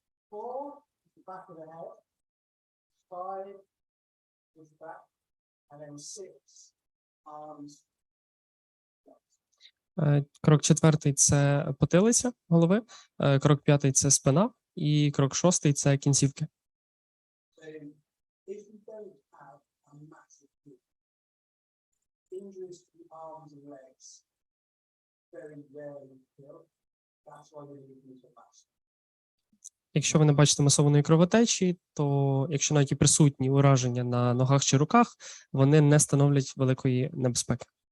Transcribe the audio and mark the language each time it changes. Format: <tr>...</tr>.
<en>Four is the back of the head, 5 is back, and then 6 arms.</en> <uk>Крок 4 – це потилиця голови, крок 5 – це спина, і крок 6 – це кінцівки.</uk> <en>So if you don't have a massive group, injuries to the arms and legs very rarely kill. That's why we need to match.</en> <uk>Якщо ви не бачите масованої кровотечі, то якщо навіть і присутні ураження на ногах чи руках, вони не становлять великої небезпеки.</uk>